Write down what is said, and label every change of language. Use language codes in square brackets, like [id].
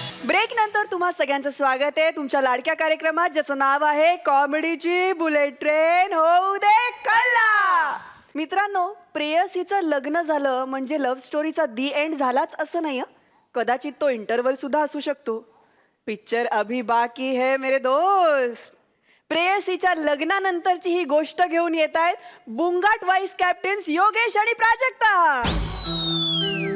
[mr] Break नंतर तुम्हा सगळ्यांचं स्वागत आहे तुमच्या लाडक्या कार्यक्रमात ज्याचं नाव आहे कॉमेडीची बुलेट ट्रेन होऊ दे कल्ला. मित्रांनो, प्रेयसीचं लग्न झालं म्हणजे लव्ह स्टोरीचा दी एंड झालाच असं नाही. कदाचित तो इंटरवल सुद्धा असू शकतो. [hi] पिक्चर अभी बाकी है मेरे दोस्त. [mr] प्रेयसीच्या लग्नानंतरची ही गोष्ट घेऊन येत आहेत बुंगाट वाईस कॅप्टन्स योगेश आणि प्राजक्ता.